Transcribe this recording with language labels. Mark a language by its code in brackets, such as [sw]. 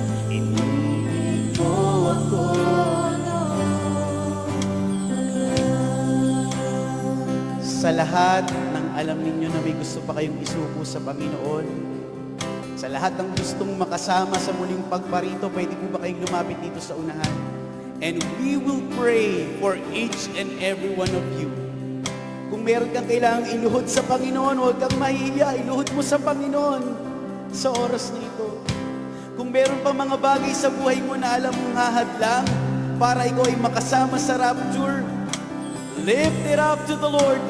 [tl] Iniibig mo ako. Sa lahat ng alam ninyo na may gusto pa kayong isuko sa Panginoon, sa lahat ng gustong makasama sa muling pagparito, pwede po ba kayong lumapit dito sa unahan? [en] And we will pray for each and every one of you. [tl] Kung meron kang kailangang iluhod sa Panginoon, huwag kang mahihiya, iluhod mo sa Panginoon sa oras na ito. Kung meron pa mga bagay sa buhay mo na alam mong hahadlang para ikaw ay makasama sa rapture, [en] lift it up to the Lord.